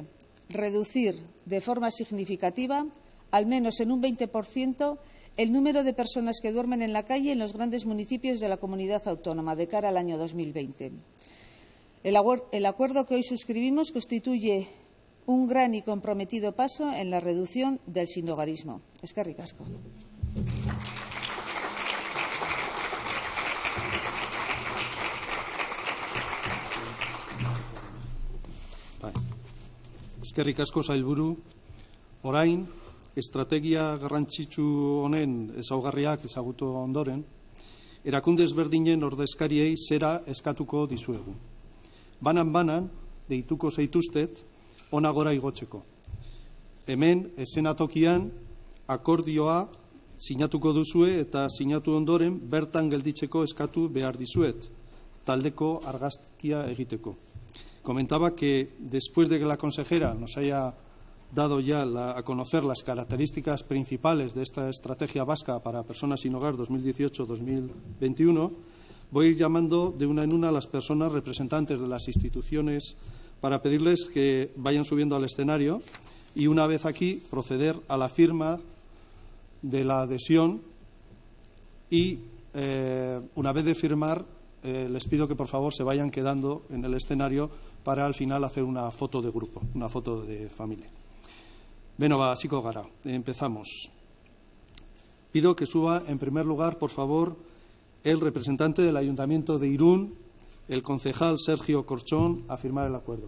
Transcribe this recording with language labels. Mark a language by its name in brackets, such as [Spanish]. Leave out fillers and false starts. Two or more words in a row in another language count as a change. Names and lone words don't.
[Spanish] Reducir de forma significativa, al menos en un 20%, el número de personas que duermen en la calle en los grandes municipios de la comunidad autónoma de cara al año 2020. El acuerdo que hoy suscribimos constituye un gran y comprometido paso en la reducción del sinhogarismo. [Basque] Eskerrik asko. Eskerrik asko sailburu. Orain, estrategia garrantzitsu honen ezaugarriak ezagutu ondoren, erakunde ezberdinen ordezkariei zera eskatuko dizuegu. Banan-banan, deituko zaituztet, hona gora igotzeko. Hemen, eszenatokian, akordioa sinatuko duzue eta sinatu ondoren bertan gelditzeko eskatu behar dizuet, taldeko argazkia egiteko. [Spanish] Comentaba que después de que la consejera nos haya dado ya a conocer las características principales de esta estrategia vasca para personas sin hogar 2018-2021, voy a ir llamando de una en una a las personas representantes de las instituciones para pedirles que vayan subiendo al escenario y, una vez aquí, proceder a la firma de la adhesión y, una vez de firmar, les pido que, por favor, se vayan quedando en el escenario para, al final, hacer una foto de grupo, una foto de familia. [Basque] Beno, hasiko gara. [Spanish] Empezamos. Pido que suba, en primer lugar, por favor, el representante del Ayuntamiento de Irún, el concejal Sergio Corchón, a firmar el acuerdo.